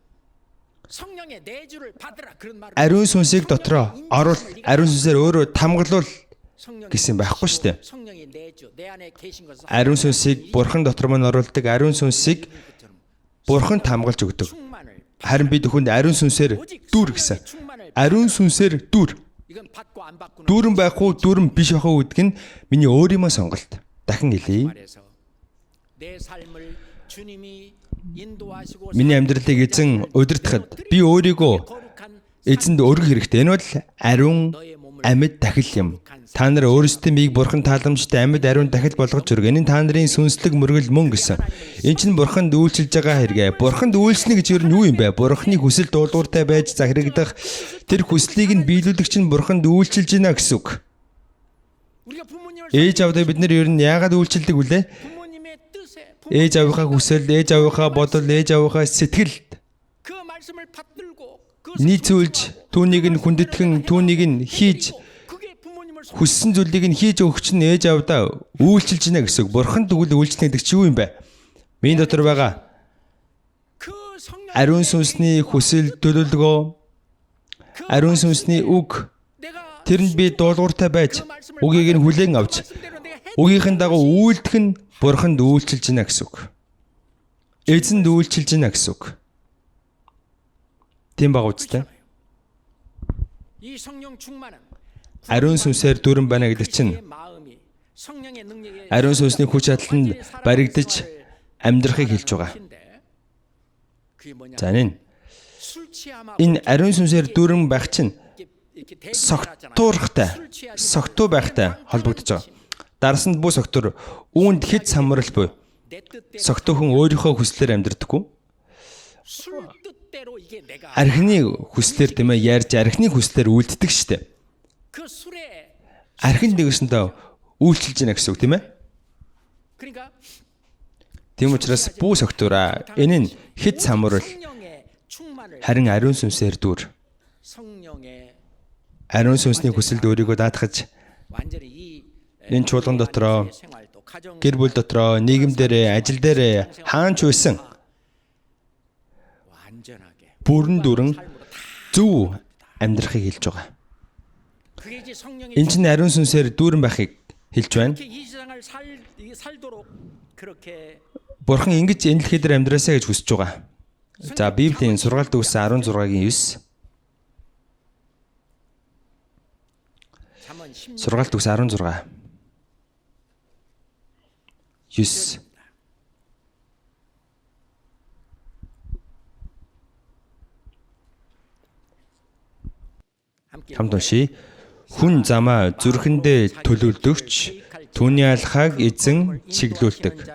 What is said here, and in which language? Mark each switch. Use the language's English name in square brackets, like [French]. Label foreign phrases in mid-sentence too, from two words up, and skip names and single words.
[Mongolian] Ариун сүнсийг дотроо оруул, ариун сүнсээр өөрөө тамгалуул гэсэн байхгүй шүү дээ. Ариун сүнсийг Бурхан дотор мань оруулдаг, ариун сүнсийг Бурхан тамгалж өгдөг. Харин бид бүхэнд ариун сүнсээр дүүр гэсэн. Ариун сүнсээр дүүр. [Korean] 이건 받고 안 받고는 [Mongolian] Дүүрэн байх уу, дүүрэн биш байх уу гэдэг нь миний өөрийнхөө сонголт. Дахин хэлье. [Korean] 말해서 내 삶을 주님이 인도하시고 [Mongolian] Миний амьдралыг эзэн удирдахад би өөрийгөө [Korean] 거룩한 [Mongolian] эзэнд өргөх хэрэгтэй. Энэ бол ариун амьд дахил юм. Та нар өөрсдөө мийг бурхан тааламжтай амьд ариун дахил болгож өргө. Энэ нь та нарын сүнслэг мөргөл мөн гэсэн. Энэ чинь бурханд үйлчилж байгаа хэрэгэ. Бурханд үйлснэ гэж юу юм бэ? Бурханы хүсэл дуулууртай байж захирагдах тэр хүслийг нь биелүүлэх чинь бурханд үйлчилж байна гэсэн үг. [Korean] 우리가 부모님을 [Mongolian] Ээж авдаа бид нар ер нь яагаад үйлчилдэг вүлээ? [Korean] 부모님의 뜻에 [Mongolian] Ээж авийнхаа хүсэл, ээж авийнхаа бодол, ээж авийнхаа сэтгэл [Korean] 그 말씀을 받들고 그 [Mongolian] нийцүүлж түүнийг нь хүндэтгэн, түүнийг нь хийж [Korean] 그게 부모님을 [Mongolian] хүссэн зүйлийг нь хийж өгөх чинь ээж авдаа үйлчилж байна гэсэн үг. Бурхан тэгвэл үйлчлэх гэдэг чи юу юм бэ? Миний дотор байгаа [Korean] 그 성령 [Mongolian] ариун сүнсний хүсэл төлөвлөгөө, ариун сүнсний үг [Korean] 내가 [Mongolian] тэрэнд би дуулууртай байж үгийг нь хүлээн авч үгийнхэн дагуу үйлдэх нь бурханд үйлчилж байна гэсэн үг. Эзэнд үйлчилж байна гэсэн үг. Тийм баг үстэй. [Korean] 이 성령 충만은 [Mongolian] Ариун сүнсээр дүүрэн байна гэдэг чинь [Korean] 마음이 성령의 능력에 [Mongolian] ариун сүнсний хүч чадланд баригдаж амьдрахыг хэлж байгаа. [Korean] 그게 뭐냐? [Mongolian] За энэ [Korean] 술 취함하고 [Mongolian] энэ ариун сүнсээр дүүрэн байх чинь [Korean] 이렇게 대비를 [Mongolian] согтуурхтай, согтуу байхтай холбогдож байгаа. Дарсанд бүү согтур үүнд хэд самрал буй. [Korean] 내 뜻대로 [Mongolian] Согтуу хүн өөрийнхөө хүслээр амьдрдаггүй. [Korean] 술 뜻대로 이게 내가 [Mongolian] Архины хүслээр тийм ээ ярьж архины хүслээр үйлддэг штеп. [Korean] 그 술에 [Mongolian] Архин дэгэсэндээ үйлчилж яана гэсэн үг тийм ээ. [Korean] 그러니까 [Mongolian] Тийм учраас бүү согтуураа энэ нь хэд самрал [Korean] 성령의 충만을 [Mongolian] харин ариун сүнсээр дүүр. [Korean] 성령의 [Mongolian] Ариун сүнсний хүсэлд өөрийгөө даатгаж [Korean] 완전히 이 [Mongolian] энэ чуулган дотроо [Korean] 생활도 가정 [Mongolian] гэр бүл дотроо нийгэм дээрээ ажил дээрээ хаанч байсан [Korean] 완전하게 [Mongolian] бүрэн дүрэн зөв амьдрахыг хэлж байгаа. [Korean] 그게 이제 성령의 [Mongolian] Энэ чинь ариун сүнсээр дүүрэн байхыг хэлж байна. [Korean] 이렇게 이 세상을 살도록 그렇게 [Mongolian] Бурхан ингэж энэ дэлхий дээр амьдраасаа гэж хүсэж байгаа. За Библийн сургаалт үгс 16-гийн 9. [Korean] 잠언 10년 [Mongolian] Сургаалт үгс 16. 9. [Korean] 함께 [Mongolian] Хамт уншия. Хүн замаа зүрхэндээ төлөвлөгч түүний алхааг эзэн чиглүүлдэг.